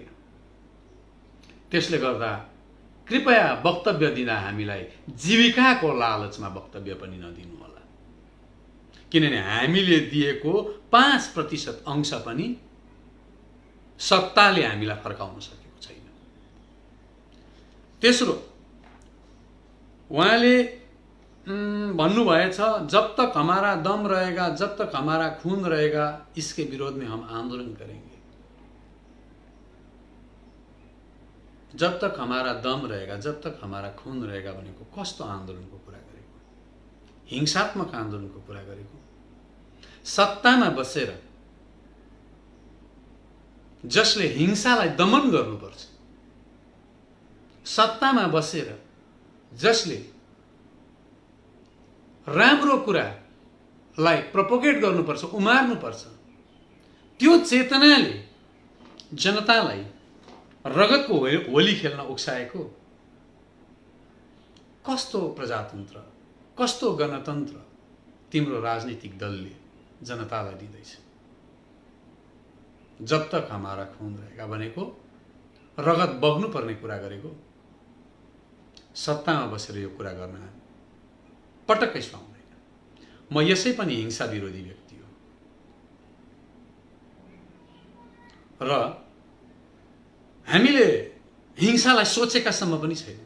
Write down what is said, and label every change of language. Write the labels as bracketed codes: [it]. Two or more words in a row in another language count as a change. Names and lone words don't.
[ne] त्यसले गर्दा कृपया वक्तव्य दिँदा हामीलाई जीविकाको लालचमा वक्तव्य पनि नदिनु होला, किनभने हामीले दिएको 5% अंश पनि सत्ताले हामीलाई फर्काउन सकेको छैन। तेस्रो, उहाँले भन्नुभएछ, [hi] जब तक हमारा दम रहेगा, जब तक हमारा खून रहेगा, इसके विरोध में हम आंदोलन करेंगे। जब तक हमारा दम रहेगा, जब तक हमारा खून रहेगा [ne] भनेको कस्तो आन्दोलनको कुरा गरेको? हिंसात्मक आन्दोलनको कुरा गरेको? सत्तामा बसेर जसले हिंसालाई दमन गर्नुपर्छ, सत्तामा बसेर जसले राम्रो कुरालाई प्रोपोगेट गर्नुपर्छ, उमार्नुपर्छ, त्यो चेतनाले जनतालाई रगतको होली खेल्न उक्साएको कस्तो प्रजातन्त्र, कस्तो गणतन्त्र तिम्रो राजनीतिक दलले जनतालाई दिँदैछ? [hi] जब तक हमारा खून रहेगा [ne] भनेको रगत बग्नु पर्ने कुरा गरेको। सत्तामा बसेर यो कुरा गर्न पटक्कै सुहाउँदैन। म यसै पनि हिंसा विरोधी व्यक्ति हो र हामीले हिंसालाई सोचेकासम्म पनि छैन।